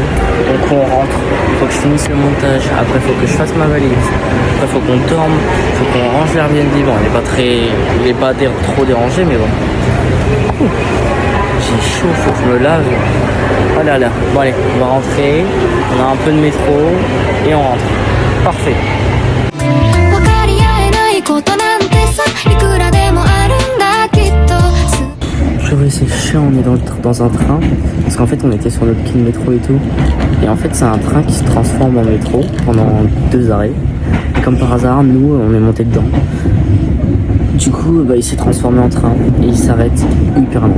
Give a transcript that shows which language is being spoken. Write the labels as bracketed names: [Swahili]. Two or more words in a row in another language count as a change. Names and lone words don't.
[French] Donc on rentre, il faut que je finisse le montage, après il faut que je fasse ma valise, après il faut qu'on dorme, il faut qu'on range l'Airbnb. Bon, il est pas trop dérangé mais bon. J'ai chaud, faut que je me lave. Oh là là, bon allez, on va rentrer, on a un peu de métro et on rentre. Parfait. [Japanese] 分かり合えないことなんてさいくらでもあるんだきっと [French] Purée, c'est chiant, on est dans un train parce qu'en fait on était sur notre quai de métro et tout et en fait c'est un train qui se transforme en métro pendant 2 arrêts et comme par hasard nous on est monté dedans du coup il s'est transformé en train et il s'arrête hyper loin.